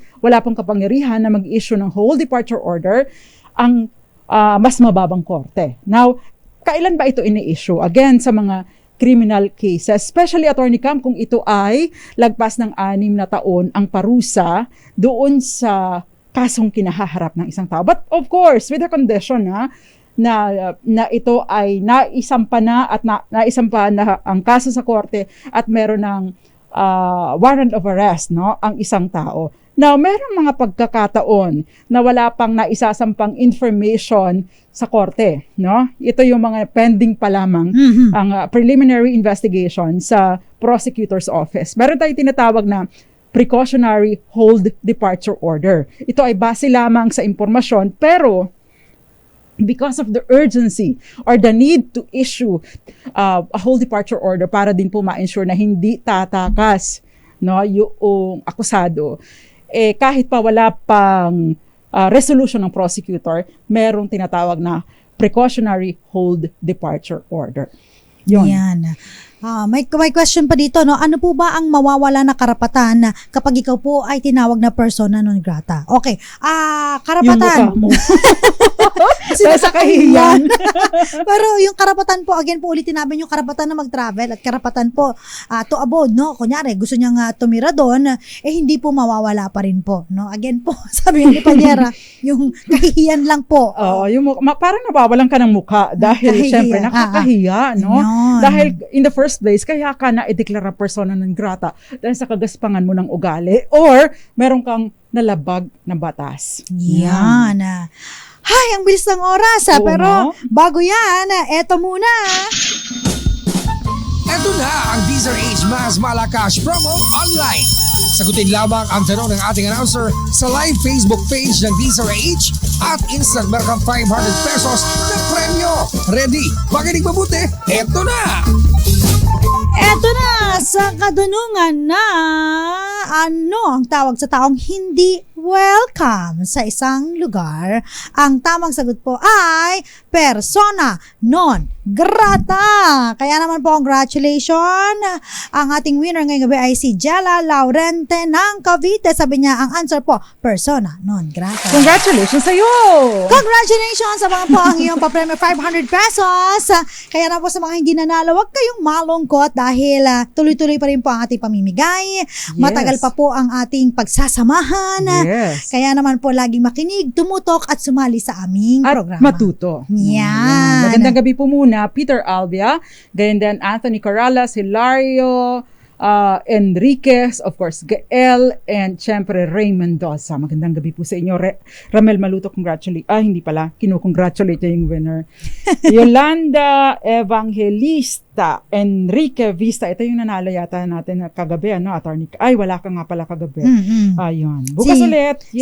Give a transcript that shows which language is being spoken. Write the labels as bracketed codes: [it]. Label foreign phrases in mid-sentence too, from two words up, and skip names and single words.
[tl] Wala pong kapangyarihan na mag-issue ng [en] whole departure order [tl] ang mas mababang korte. Now, kailan ba ito ini-issue? Again, sa mga [en] criminal cases, [tl] especially, Attorney Cam, kung ito ay lagpas ng 6 na taon ang parusa doon sa kasong kinahaharap ng isang tao. [en] But of course, with the condition [tl] na ito ay naisampa na at naisampa na ang kaso sa korte at meron ng [en] warrant of arrest, [tl] no, ang isang tao. Now, merong mga pagkakataon na wala pang naisasampang information sa korte, no? Ito yung mga pending pa lamang ang [en] preliminary investigation [tl] sa [en] prosecutor's office. [tl] Meron tayong tinatawag na [en] precautionary hold departure order. [tl] Ito ay base lamang sa impormasyon, pero [en] because of the urgency or the need to issue a whole departure order [tl] para din po ma-ensure na hindi tatakas, no, yung akusado, kahit pa wala pang resolution ng prosecutor, merong tinatawag na [en] precautionary hold departure order. [tl] Yun. Yan. May question pa dito, no? Ano po ba ang mawawala na karapatan kapag ikaw po ay tinawag na [la] persona non grata? [tl] Okay. Karapatan. Yung mukha mo. Kasi Dahil sa kahihiyan. Pero yung karapatan po, again po ulitin namin yung karapatan na mag-travel at karapatan po [en] to abode, [tl] no? Kunyari, gusto niyang tumira doon, hindi po mawawala pa rin po, no? Again po, sabi ni Panyera, yung kahihiyan lang po. Oo, yung parang nabawalan ka ng mukha dahil Kahihiya. syempre nakakahiya, no? Yun. Dahil [en] in the first place, [tl] kaya ka na ideklara [la] persona non grata [tl] dahil sa kagaspangan mo ng ugali or meron kang nalabag na batas. Yan. Hay, ang bilis ng oras, Oo, pero no? bago yan, eto muna. Ito na ang DZRH Mas Malakas Promo Online. Sagutin lamang ang tanong ng ating announcer sa [en] live Facebook page [tl] ng DZRH at instant meron kang 500 pesos na premyo. Ready? Makinig mabuti? Ito na! Eto na, sa kadunungan na ano ang tawag sa taong hindi welcome sa isang lugar. Ang tamang sagot po ay [la] persona non grata. [tl] Kaya naman po, congratulations. Ang ating winner ngayong gabi ay si Jella Laurente ng Cavite. Sabi niya, ang answer po, [la] persona non grata. [tl] Congratulations sa iyo! Congratulations sa mga po ang iyong papremyo 500 pesos. Kaya na po sa mga hindi nanalo, huwag kayong malungkot dahil tuloy-tuloy pa rin po ang ating pamimigay. Matagal pa po ang ating pagsasamahan. Yes. Kaya naman po laging makinig, tumutok at sumali sa aming At programa. matuto. Yan. Magandang gabi po muna, Peter Albia, ganyan din Anthony Corrales, Hilario, Enriquez, [en] of course, [tl] Gael, and syempre Ray Mendoza. Magandang gabi po sa inyo. Ramel Maluto, hindi pala, kinukongratulate niya yung winner. Yolanda Evangelista, Vista. Enrique Vista. Ito yung nanalo yata natin kagabi, ano, attorney? Ay, wala ka nga pala kagabi. Ayun. Bukas ulit. Yes.